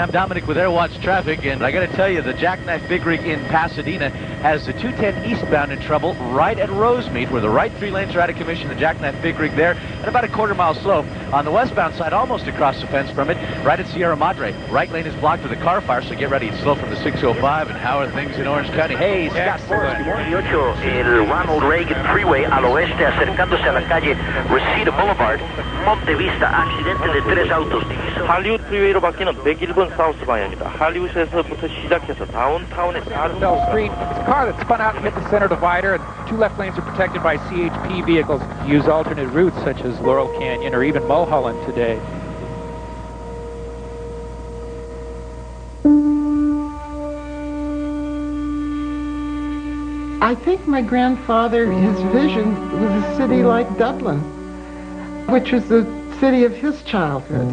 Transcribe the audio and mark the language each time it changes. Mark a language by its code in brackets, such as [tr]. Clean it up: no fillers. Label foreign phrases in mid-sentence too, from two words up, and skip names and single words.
[en] I'm Dominic with Airwatch Traffic, and I got to tell you, the Jackknife Big Rig in Pasadena has the 210 eastbound in trouble right at Rosemead, where the right 3 lanes are out of commission. The Jackknife Big Rig there, at about a quarter-mile slope. On the westbound side, almost across the fence from it, right at Sierra Madre. Right lane is blocked with a car fire, so get ready. It's slow from the 605. And how are things in Orange County? Hey, Scott Forrest. [es] 18, el Ronald Reagan Freeway al oeste, acercándose a la calle Reseda Boulevard, Monte Vista, accidente de 3 autos. [ko] 할리우드 프리웨이로 바뀌는 101번 사우스 방향입니다. 할리우드에서부터 시작해서 다운타운의 Bell Street. [en] It's a car that spun out and hit the center divider, and 2 left lanes are protected by CHP vehicles. Use alternate routes such as Laurel Canyon or even Mulholland today. I think my grandfather, his vision was a city like Dublin, which was the city of his childhood.